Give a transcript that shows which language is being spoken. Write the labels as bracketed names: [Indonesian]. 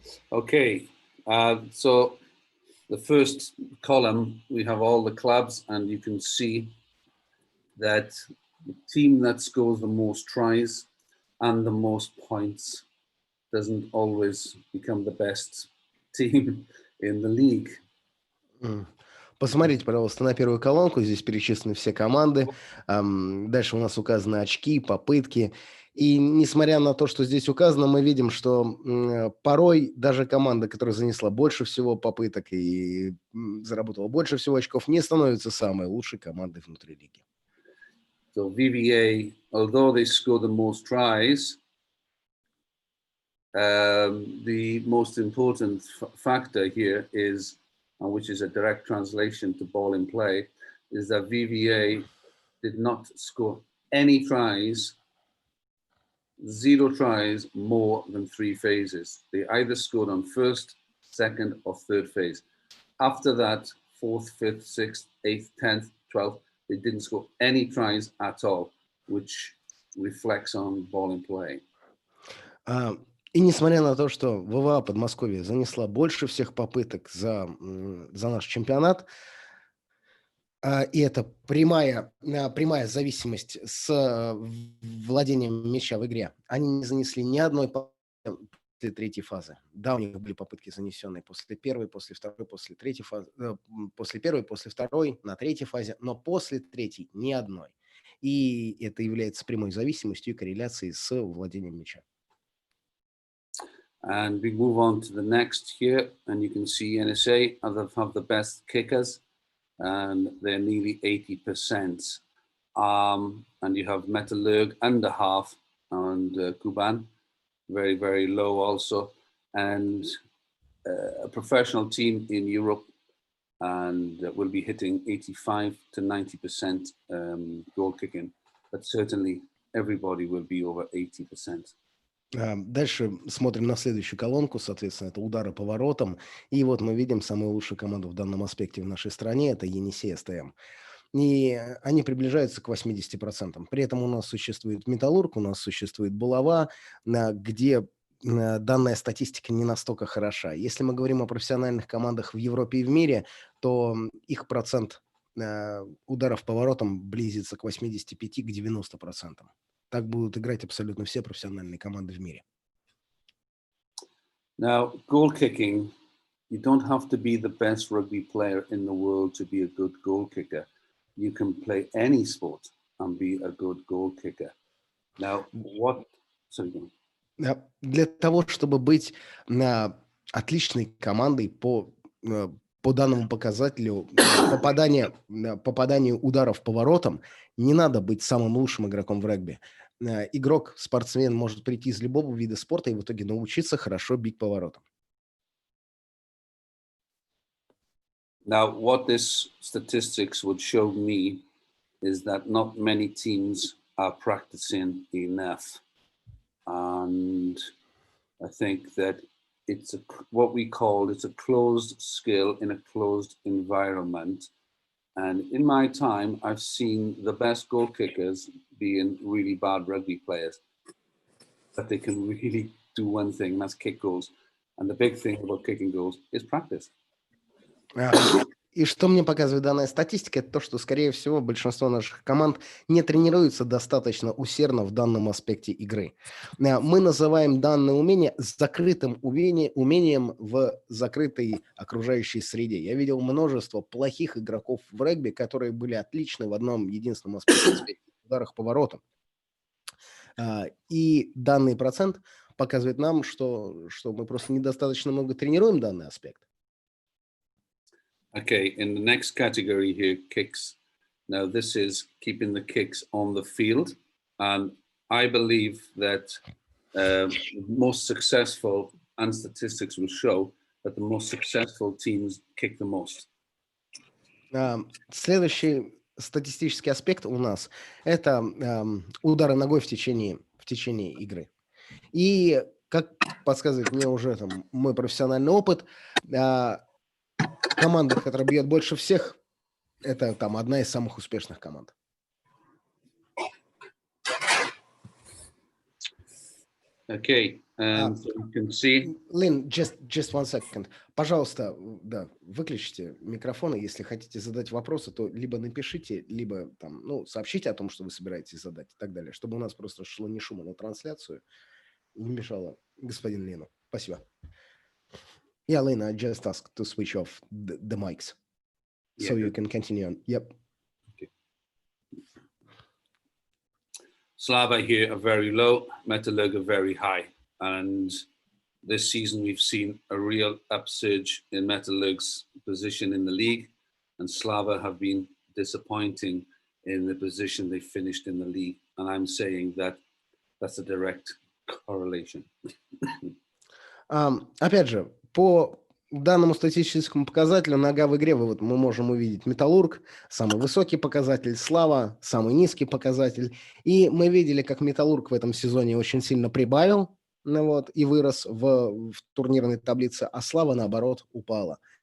[English] Okay, so the first column, we have all the clubs, and you can see that the team that scores the most tries and the most points doesn't always become the best team in the league. [Russian] Посмотрите, пожалуйста, на первую колонку. Здесь перечислены все команды. Дальше у нас указаны очки, попытки. И несмотря на то, что здесь указано, мы видим, что порой даже команда, которая занесла больше всего попыток и заработала больше всего очков, не становится самой лучшей командой внутри лиги. [English] So VVA, although they score the most tries, the most important factor here is, which is a direct translation to ball in play, is that VVA did not score any tries, 0 tries more than 3 phases. They either scored on first, second, or third phase. After that, 4th, 5th, 6th, 8th, 10th, 12th, they didn't score any tries at all, which reflects on ball in play. [Russian] И несмотря на то, что ВВА Подмосковье занесла больше всех попыток за наш чемпионат, и это прямая зависимость с владением мяча в игре, они не занесли ни одной попытки после третьей фазы. Да, у них были попытки, занесенные после первой, после второй, после третьей фазы, после первой, после второй, на третьей фазе, но после третьей ни одной. И это является прямой зависимостью и корреляцией с владением мяча. [English] And we move on to the next here, and you can see NSA have the best kickers. and they're nearly 80%. And you have Metallurg under half, and Kuban, very, very low also. And a professional team in Europe, and will be hitting 85 to 90% goal kicking. But certainly everybody will be over 80%. [Russian] Дальше смотрим на следующую колонку, соответственно, это удары по воротам. И вот мы видим самую лучшую команду в данном аспекте в нашей стране, это Енисей СТМ. И они приближаются к 80%. При этом у нас существует Металлург, у нас существует Булава, где данная статистика не настолько хороша. Если мы говорим о профессиональных командах в Европе и в мире, то их процент ударов по воротам близится к 85-90%. Так будут играть абсолютно все профессиональные команды в мире. [English] Now, goal kicking, you don't have to be the best rugby player in the world to be a good goal kicker. You can play any sport and be a good goal kicker. Now, what... Sorry, [Russian] Для того, чтобы быть отличной командой по данному показателю попадания ударов по воротам, не надо быть самым лучшим игроком в регби. Игрок, спортсмен может прийти из любого вида спорта и в итоге научиться хорошо бить по воротам. [English] Now, what this statistics would show me is that not many teams are practicing enough. And I think that it's what we call, it's a closed skill in a closed environment. And in my time, I've seen the best goal kickers being really bad rugby players, but they can really do one thing, and that's kick goals. And the big thing about kicking goals is practice. [Russian] И что мне показывает данная статистика, это то, что, скорее всего, большинство наших команд не тренируются достаточно усердно в данном аспекте игры. Мы называем данное умение закрытым умением в закрытой окружающей среде. Я видел множество плохих игроков в регби, которые были отличны в одном единственном аспекте – ударах по воротам. И данный процент показывает нам, что мы просто недостаточно много тренируем данный аспект. [English] Okay, in the next category here, kicks. Now this is keeping the kicks on the field. And I believe that most successful, and statistics will show, that the most successful teams kick the most. [Russian] Следующий статистический аспект у нас – это удары ногой в течение игры. И, как подсказывает мне уже мой профессиональный опыт, команда, которая бьет больше всех, это одна из самых успешных команд. [English] Okay, and you can see. Lynn, just one second. [Russian] Пожалуйста, да, выключите микрофон, и если хотите задать вопросы, то либо напишите, либо сообщите о том, что вы собираетесь задать и так далее, чтобы у нас просто шло не шума на трансляцию и не мешало господин Лину. Спасибо. [English] Yeah, Lina, I just asked to switch off the mics, so you can continue on. Yep. Okay. Slava here are very low, Metallurg are very high. And this season we've seen a real upsurge in Metallurg's position in the league, and Slava have been disappointing in the position they finished in the league. And I'm saying that that's a direct correlation. [Russian] Опять же, по данному статистическому показателю нога в игре мы можем увидеть Металлург, самый высокий показатель, Слава, самый низкий показатель. И мы видели, как Металлург в этом сезоне очень сильно прибавил и вырос в турнирной таблице, а Слава, наоборот, упала.